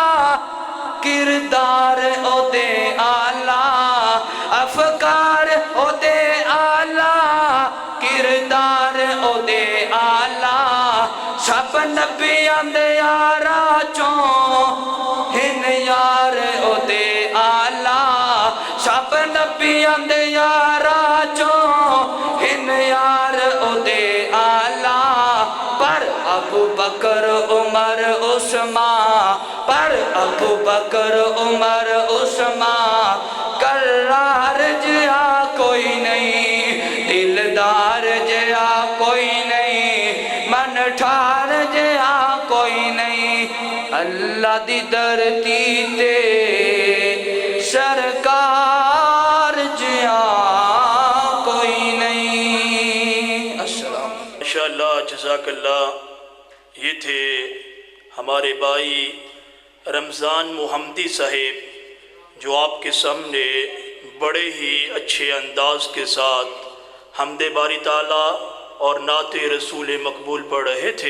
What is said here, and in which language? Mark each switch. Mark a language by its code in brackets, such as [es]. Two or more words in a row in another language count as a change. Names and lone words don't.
[pa] کردار او دے آلہ افکار او دے آلہ کردار او دے آلہ سب نبیاں دے یارا چوں ہن یار او دے آلہ سب نبیاں دے یارا چوں ہن یار او دے آلہ عثمان پر ابو بکر عمر عثمان کرار جہا کوئی نہیں دلدار جہا کوئی نہیں من ٹھار جہا کوئی نہیں اللہ دی دھرتی تے سرکار جہا کوئی نہیں۔ السلام [ar] ماشاءاللہ، جزاک اللہ۔ [ur] یہ تھے ہمارے بھائی رمضان محمدی صاحب جو آپ کے سامنے بڑے ہی اچھے انداز کے ساتھ حمد باری تعالیٰ اور نعت رسول مقبول پڑھ رہے تھے۔